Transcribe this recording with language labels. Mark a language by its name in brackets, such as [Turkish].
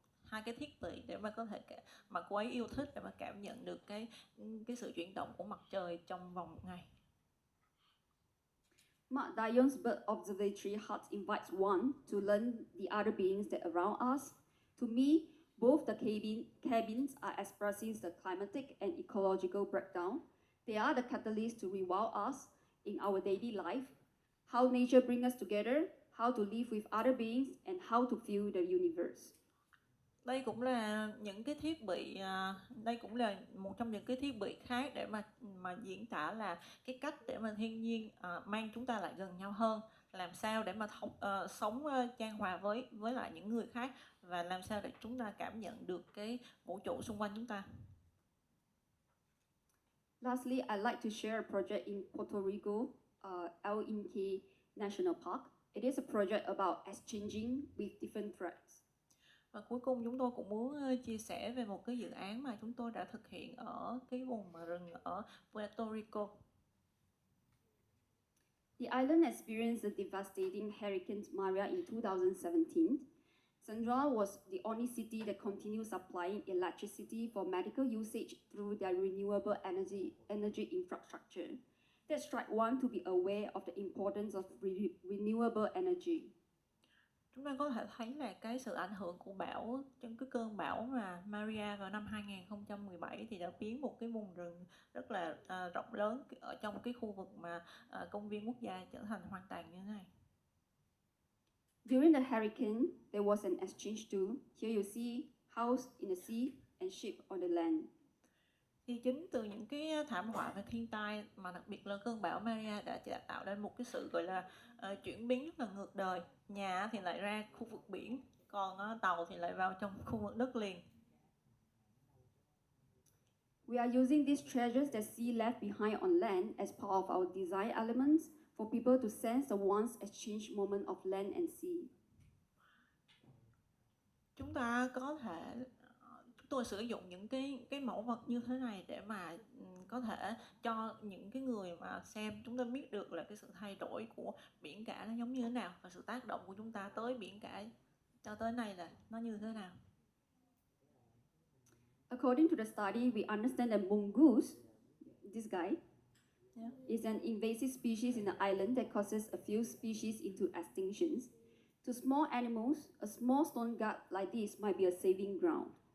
[Vietnamese] hai cái thiết bị để mà có thể mà cô ấy yêu thích để mà cảm nhận được cái sự chuyển động của mặt trời trong vòng một ngày. [English] Mark Dion's Bird Observatory hut invites one to learn the other beings that around us. To me, both the cabins are expressing the climatic and ecological breakdown. They are the catalyst to rewild us in our daily life, how nature brings us together, how to live with other beings, and how to feel the universe. [Vietnamese] Đây cũng là những cái thiết bị, đây cũng là một trong những cái thiết bị khác để mà diễn tả là cái cách để mà thiên nhiên mang chúng ta lại gần nhau hơn, làm sao để mà sống chan hòa với lại những người khác, và làm sao để chúng ta cảm nhận được cái vũ trụ xung quanh chúng ta. [English] Lastly, I'd like to share a project in Puerto Rico, Hảo i NG National Park. It is a project about exchanging with different tribes. [Vietnamese] Và cuối cùng chúng tôi cũng muốn chia sẻ về một cái dự án mà chúng tôi đã thực hiện ở cái vùng rừng ở Puerto Rico. [English] The island experienced a devastating Hurricane Maria in 2017. Sandra was the only city that continued supplying electricity for medical usage through their renewable energy infrastructure. That strike one to be aware of the importance of renewable energy. [Vietnamese] Chúng ta có thể thấy là cái sự ảnh hưởng của bão, trong cái cơn bão mà Maria vào năm 2017 thì đã biến một cái vùng rừng rất là rộng lớn ở trong cái khu vực mà công viên quốc gia trở thành hoang tàn như thế này. [English] During the hurricane, there was an exchange too. Here you see house in the sea and ship on the land. [Vietnamese] Thì chính từ những cái thảm họa và thiên tai mà đặc biệt là cơn bão Maria đã tạo nên một cái sự gọi là chuyển biến rất là ngược đời. Nhà thì lại ra khu vực biển, còn tàu thì lại vào trong khu vực đất liền. [English] We are using these treasures that sea left behind on land as part of our design elements for people to sense the once exchange moment of land and sea. [Vietnamese] Chúng tôi sử dụng những cái mẫu vật như thế này để mà có thể cho những cái người mà xem chúng ta biết được là cái sự thay đổi của biển cả nó giống như thế nào, và sự tác động của chúng ta tới biển cả cho tới nay là nó như thế nào. [English] According to the study, we understand that mongoose, this guy, is an invasive species in the island that causes a few species into extinctions. To small animals, a small stone gut like this might be a saving ground.